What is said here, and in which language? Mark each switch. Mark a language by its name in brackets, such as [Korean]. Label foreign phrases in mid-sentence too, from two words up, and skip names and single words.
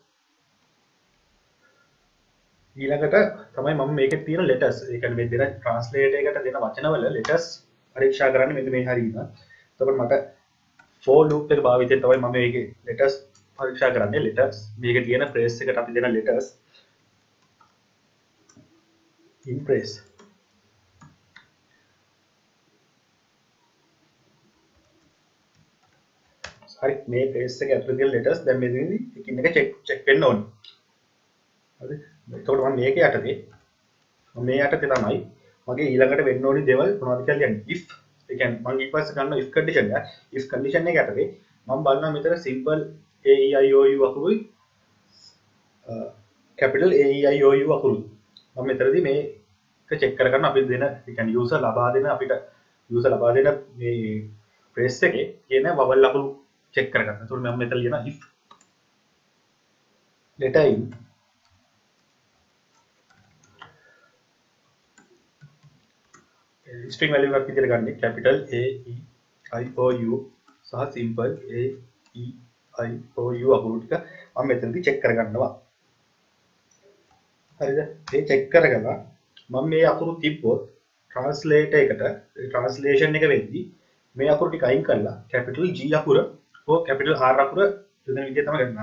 [Sinhala] ඊළඟට තමයි මම මේකේ තියෙන letters ඒ කියන්නේ මේ දෙන translate එකට දෙන වචනවල letters පරීක්ෂා කරන්නේ මෙන්න මේ හරියට. එතකොට මට [English] for loop [Sinhala] එක භාවිතයෙන් තමයි මම මේකේ letters පරීක්ෂා කරන්නේ. letters මේකේ තියෙන phrase එකට අපි දෙන [English] letters in phrase. [Sinhala] හරි මේ phrase එක ඇතුළේ තියෙන letters දැන් මෙතනදී එකින් එක check වෙන්න ඕනේ. හරි එතකොට මම මේක යටතේ මේ යටතේ තමයි මගේ ඊළඟට වෙන්න ඕනි දේවල් මොනවද කියලා කියන්නේ if ඒ කියන්නේ මම ඊපස්සේ ගන්න [English] if condition [Sinhala] එක [English] if condition [Sinhala] එක යටතේ මම බලනවා මෙතන [English] simple a e i o u [Sinhala] අකුරුයි [English] capital a e i o u [Sinhala] අකුරුයි මම මෙතනදී මේක check කරගන්න අපි දෙන ඒ කියන්නේ user ලබා දෙන අපිට user ලබා දෙන මේ phrase එකේ කියන vowel අකුරු check කරගන්න. එතකොට මම මෙතන ලියන [English] if letter in string value [Sinhala] එකක් විදිහට ගන්න [English] capital A E I O U [Sinhala] සහ [English] simple A E I O U [Sinhala] අකුරු ටික මම මෙතනදී check කරගන්නවා. හරිද? මේ check කරගලා මම මේ අකුරු තිබ්බොත් translate එකට translation එක වෙද්දී මේ අකුරු ටික අයින් කරලා [English] capital G [Sinhala] අකුර හෝ [English] capital R [Sinhala] අකුර දෙන විදිහ තමයි ගන්න.